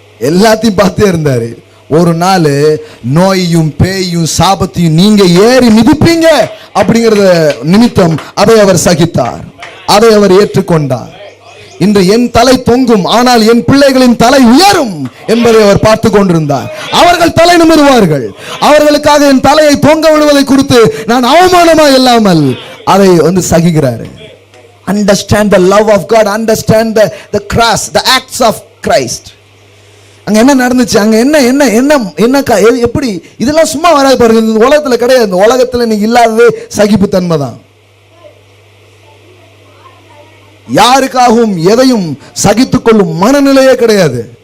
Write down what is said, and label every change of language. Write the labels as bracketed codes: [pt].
[ta] எல்லாத்தையும் பார்த்தே இருந்தாரு. ஒரு நாள் நோயையும் பேயும் சாபத்தையும் நீங்க ஏறி மிதிப்பீங்க அப்படிங்கறத நிமித்தம் அதை அவர் சகித்தார், அதை அவர் ஏற்றுக்கொண்டார். இன்று என் தலை தொங்கும், ஆனால் என் பிள்ளைகளின் தலை உயரும் என்பதை அவர் பார்த்து கொண்டிருந்தார். அவர்கள் தலை நிமிருவார்கள். அவர்களுக்காக என் தலையை தொங்க விடுவதை குறித்து நான் அவமானமா இல்லாமல் அதை சகிக்கிறாரு. [en] Understand the love of God, understand the cross, the acts of Christ. [ta] அங்க என்ன நடந்துச்சு, அங்க என்ன என்ன என்ன என்ன எப்படி, இதெல்லாம் சும்மா வராது பாருங்க. இந்த உலகத்துல கிடையாது. இந்த உலகத்துல நீங்க இல்லாததே சகிப்புத்தன்மை தான். யாருக்காகவும் எதையும் சகித்துக் கொள்ளும் மனநிலையே கிடையாது.